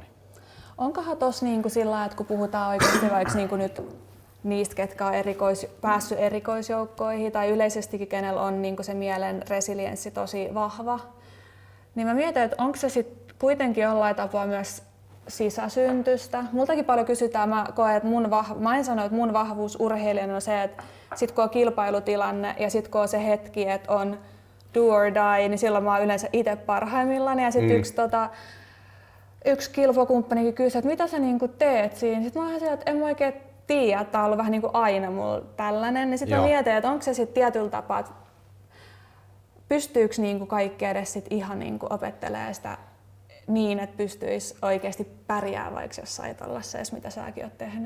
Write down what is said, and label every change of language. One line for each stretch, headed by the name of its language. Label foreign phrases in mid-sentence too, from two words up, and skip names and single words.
Finnish: Onkohan tossa niinku sillä, että kun puhutaan oikeasti vaikka niinku nyt niistä, ketkä on päässyt erikoisjoukkoihin tai yleisestikin, kenellä on niinku se mielen resilienssi tosi vahva, niin mä mietin, että onko se sitten kuitenkin jollain tapaa myös sisäsyntystä. Multakin paljon kysytään, mä koen, että mä en sano, että mun vahvuus urheilijana on se, että sit kun on kilpailutilanne ja sit kun on se hetki, että on
English: do or die,
Finnish: niin silloin mä oon yleensä itse parhaimmillaan. Ja sitten yksi kilpakumppanikin kysyi, että mitä sä niinku teet siinä. Sitten mä oon siellä, että en mä oikein tiedä, että tää on ollut vähän niinku aina mulla tällainen. Niin sitten mä mietin, että onko se sitten tietyllä tapaa, että pystyykö niinku kaikki edes sit ihan niinku opettelemaan sitä niin, että pystyisi oikeasti pärjäämään vaikka jossain tollaisessa, mitä säkin oot tehnyt?